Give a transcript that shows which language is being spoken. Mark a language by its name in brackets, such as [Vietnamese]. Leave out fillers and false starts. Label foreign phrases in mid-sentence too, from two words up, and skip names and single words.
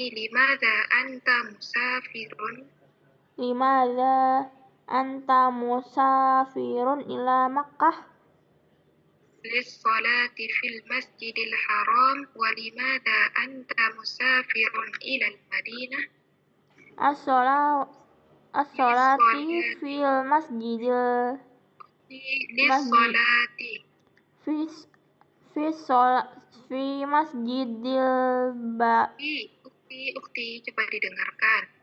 [Arabic] لماذا أنت مسافر? لماذا أنت مسافر إلى مكة? للصلاة في المسجد الحرام. ولماذا أنت مسافر إلى المدينة؟ الصلاة في المسجد للصلاة. في المسجد [Indonesian] Ukti, coba didengarkan.